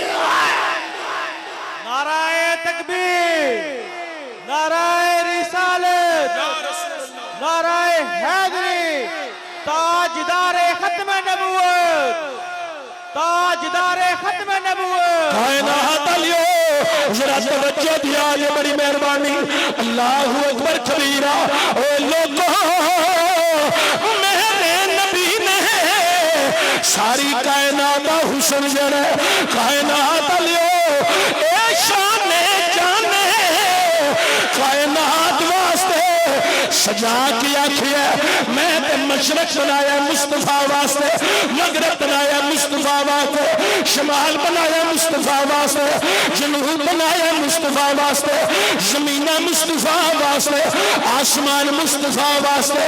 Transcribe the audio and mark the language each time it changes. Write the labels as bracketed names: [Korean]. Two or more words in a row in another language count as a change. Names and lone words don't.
[Urdu] نعرۂ تکبیر نعرۂ رسالت نعرۂ حیدری تاجدار ختم نبوت تاجدار ختم نبوت [Punjabi] کائنات الیو ذرا توجہ دیا یہ بڑی مہربانی [Arabic] اللہ اکبر کبیرا [Punjabi] او لوگو میرے نبی نے ساری کائنات دا حسن جڑا کائنات الیو اے شان جانے کائنات واسطے سجا کے آکھیا میں تے مشرق بنایا مصطفی واسطے، مغرب بنایا مصطفی واسطے، شمال بنایا مصطفی واسطے، جنوب بنایا مصطفی واسطے، زمینا مصطفی واسطے، آسمان مصطفی واسطے.